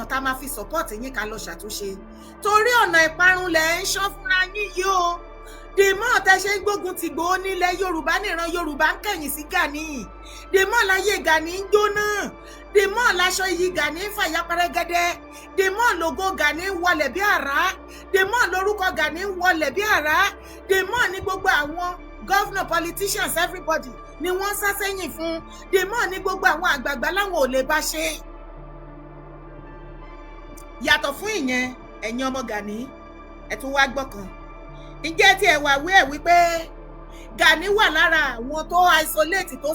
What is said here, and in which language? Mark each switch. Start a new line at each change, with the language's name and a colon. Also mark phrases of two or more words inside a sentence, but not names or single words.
Yoruba: tá a máa fi support yín ká lọ ṣàtúnṣe torí ọ̀nà ìparun lẹ̀ ń ṣán fúnra yín yìí o dèmọ́ tẹ́ ṣe ń gbógun ti Ìgbòho nílẹ̀ Yorùbá níran Yorùbá ń kẹ̀yìn sí Gani dèmọ́ láyé Gani ń jóná dèmọ́ láṣọ iyì Gani ń fàyà pẹrẹgẹdẹ dèmọ́ lógo Gani ń wọlẹ̀ bí àrá dèmọ́ lórúkọ Gani ń wọlẹ̀ bí àrá dèmọ́ ní gbogbo àwọn
English: governor politicians everybody
Yoruba: ni wọ́n sá sẹ́yìn fún dèmọ́ ní gbogbo àwọn àgbààgbà láwọn ò lè bá ṣe. Yàtọ̀ fún ìyẹn ẹ̀yin ọmọ Gani ẹ tún wá gbọ́kàn ǹjẹ́ tí ẹ wà wí ẹ̀ wípé Gani wà lára àwọn tó isolate tó